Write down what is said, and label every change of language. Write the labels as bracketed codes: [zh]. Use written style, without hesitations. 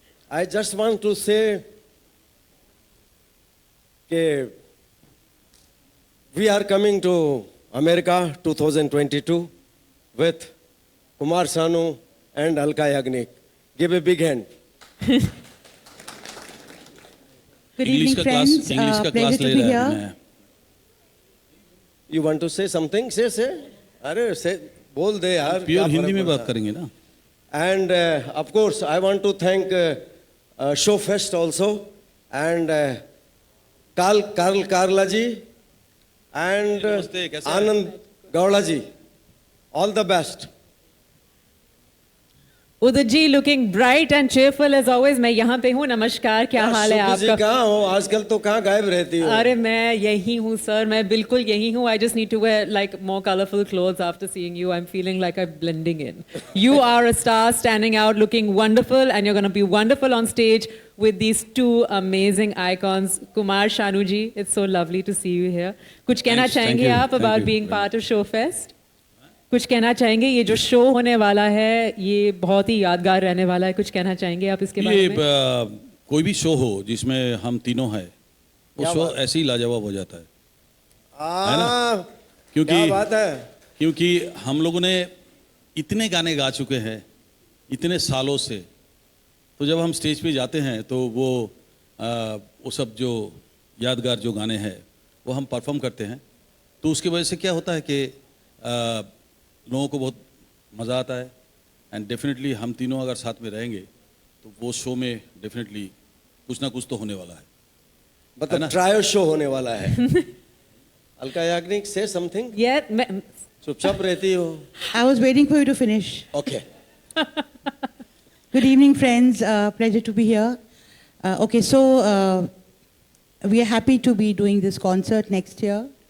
[en] I just want to say that we are coming to America 2022 with Kumar Sanu and Alka Yagnik. Give a big hand. Good evening, friends. Pleasure to be here. You want to say something? Say. [hi] अरे say बोल दे यार. Pure Hindi में बात करेंगे ना. [en] And of course, I want to thank ShowFest also and Karla ji and Anand Gowda ji. All the best. Udit ji looking bright and cheerful as always. [hi] मैं यहाँ पे हूँ. नमस्कार, क्या हाल है आपका? जी कहाँ हो? आजकल तो कहाँ गायब रहती हो? अरे मैं यही हूँ सर. मैं बिल्कुल यही हूँ. [en] I just need to wear like more colorful clothes after seeing you. I'm feeling like I'm blending in. You are a star, standing out, looking wonderful, and you're going to be wonderful on stage with these two amazing icons. Kumar Shanu ji, it's so lovely to see you here. [hi] कुछ कहना चाहेंगे आप [en] about being part of ShowFest? [hi] कुछ कहना चाहेंगे? ये जो show होने वाला है ये बहुत ही यादगार रहने वाला है. कुछ कहना चाहेंगे आप इसके बारे में? कोई भी शो हो जिसमें हम तीनों हैं, वो शो ऐसे ही लाजवाब हो जाता है ना? क्या बात है? क्योंकि हम लोगों ने इतने गाने गा चुके हैं इतने सालों से, तो जब हम स्टेज पे जाते हैं तो वो सब जो यादगार जो गाने हैं वो हम परफॉर्म करते हैं, तो उसकी वजह से क्या होता है कि लोगों को बहुत मज़ा आता है. एंड डेफिनेटली हम तीनों अगर साथ में रहेंगे तो वो शो में डेफिनेटली कुछ ना कुछ तो होने वाला है. मतलब ट्रायल शो होने वाला है. [en] Alka Yagnik, say something. [hi] चुपचाप रहती हो. [en] I was waiting for you to finish. Okay. Good evening, friends. Pleasure to be here. Okay, so we are happy to be doing this concert next year.